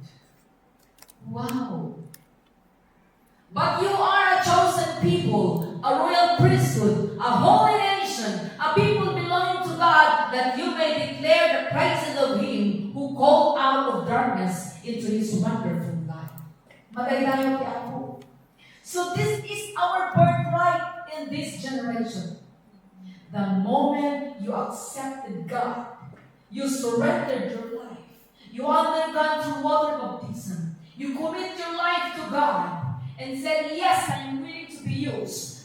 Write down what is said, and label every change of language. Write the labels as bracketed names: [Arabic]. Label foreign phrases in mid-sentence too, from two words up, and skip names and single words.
[English] Wow. But you are a chosen people, a royal priesthood, a holy nation, a people belonging to God, that you may declare the praises of Him who called out of darkness into His wonderful light. [Iloko] Madaydayo ti Apo. [English] So this is our birthright in this generation. The moment you accepted God, you surrendered your life, you undergone through water baptism, you commit your life to God and said, yes, I am willing to be used.